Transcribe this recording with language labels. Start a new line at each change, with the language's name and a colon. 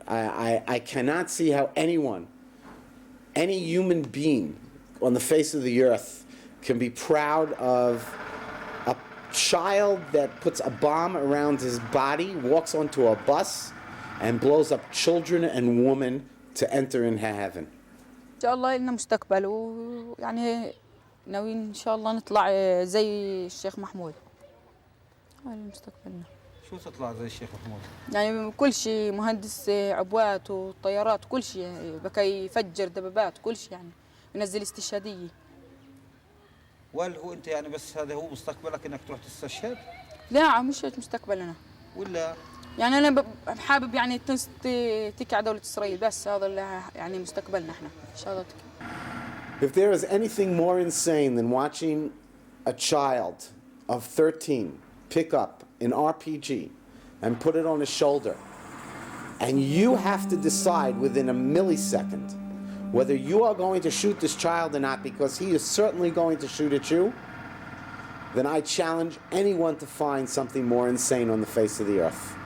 English: I cannot see how anyone, any human being on the face of the earth can be proud of a child that puts a bomb around his body, walks onto a bus, and blows up children and women to enter in heaven.
Arabic: إن شاء الله لنا مستقبل ويعني ناويين إن شاء الله نطلع زي الشيخ محمود. هذا مستقبلنا. شو تطلع زي الشيخ محمود؟ يعني كل شيء مهندس عبوات وطيارات كل شيء بكى يفجر دبابات كل شيء يعني ينزل استشهادية. وهل هو انت يعني بس هذا هو مستقبلك انك تروح تستشهد؟ لا مش مستقبلنا. ولا يعني انا حابب يعني تكع دولة اسرائيل بس هذا اللي يعني مستقبلنا احنا ان شاء الله.
English: If there is anything more insane than watching a child of 13 pick up an RPG and put it on his shoulder, and you have to decide within a millisecond whether you are going to shoot this child or not because he is certainly going to shoot at you, then I challenge anyone to find something more insane on the face of the earth.